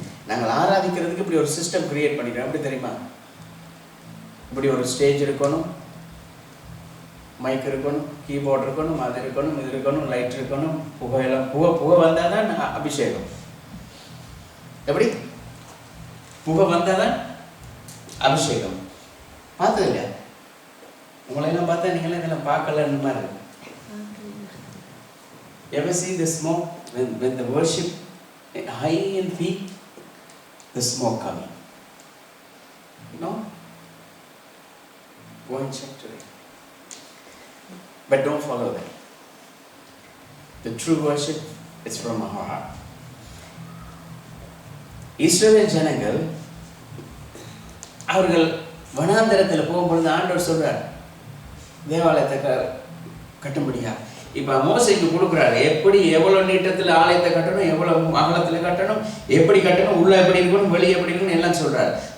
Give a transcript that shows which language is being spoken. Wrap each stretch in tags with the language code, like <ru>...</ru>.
<ta>நாங்கள் ஆராதிக்கிறதுக்கு இப்படி ஒரு சிஸ்டம் கிரியேட் பண்ணிட்டோம். எப்படி தெரியுமா? இப்படி ஒரு ஸ்டேஜ் இருக்கணும், மைக் இருக்கணும், கீபோர்டு இருக்கணும், அது இருக்கணும், இது இருக்கணும், லைட் இருக்கணும், புகையெல்லாம் புகை வந்தால் தான் அபிஷேகம். எப்படி? புகை வந்தால் தான் அபிஷேகம். பார்த்தது இல்லையா? உங்களையெல்லாம் பார்த்தா நீங்களே இதெல்லாம் பார்க்கலன்னு மாதிரி இருக்கு.</ta> <en>Ever see the smoke when the worship high and peak, the smoke coming? No? Go and check today. But don't follow that. The true worship is from our heart.</en> <ta>இஸ்ரவேல் ஜனங்கள் அவர்கள் வனாந்தரத்தில் போகும்பொழுது ஆண்டவர் சொல்றார் தேவாலயத்தை கட்டும்படியா. இப்ப மோசைக்கு கொடுக்குறாரு, எப்படி எவ்வளவு நீட்டத்துல ஆலயத்தை கட்டணும், எவ்வளவு அகலத்துல கட்டணும், எப்படி கட்டணும், உள்ள எப்படி இருக்கணும், வெளியே எப்படி இருக்கணும் எல்லாம் சொல்றார்.</ta>